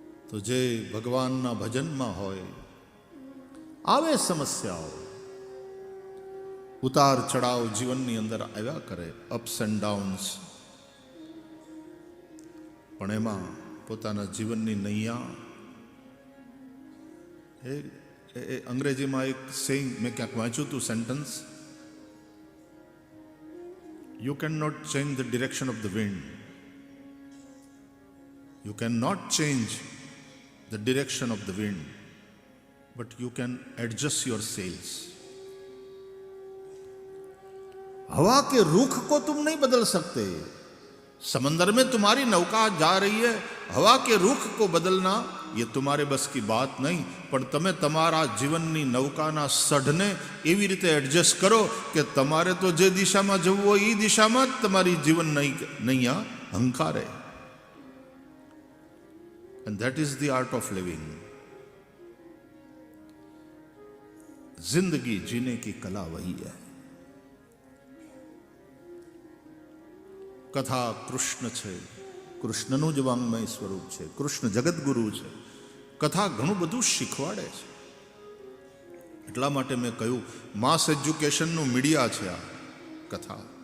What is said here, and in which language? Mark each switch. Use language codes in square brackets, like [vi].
[gu] તો જે ભગવાનના ભજનમાં હોય, આવે સમસ્યાઓ, ઉતાર ચઢાવ જીવનની અંદર આવ્યા કરે, અપ્સ એન્ડ ડાઉન્સ, પણ એમાં પોતાના જીવનની નૈયા, એ અંગ્રેજીમાં એક સેઇંગ મેં ક્યાંક વાંચ્યું હતું sentence, [en] You can not change the direction of the wind, you can not change the direction of the wind, but you can adjust your sails. [hi] हवा के रुख को तुम नहीं बदल सकते. समंदर में तुम्हारी नौका जा रही है, हवा के रुख को बदलना ये तुम्हारे बस की बात नहीं. [gu] પણ તમે તમારા જીવનની નૌકાના સઢને એવી રીતે એડજસ્ટ કરો કે તમારે તો જે દિશામાં જવું હોય એ દિશામાં જ તમારી જીવન નૈયા હંકારે. [en] And that is the art of living. [hi] जिंदगी जीने की कला वही है. [gu] कथा कृष्ण છે, કૃષ્ણનું જ વાંગમય સ્વરૂપ છે, કૃષ્ણ જગતગુરુ છે. કથા ઘણું બધું શીખવાડે છે. એટલા માટે મેં કહ્યું માસ એજ્યુકેશનનું મીડિયા છે આ કથા.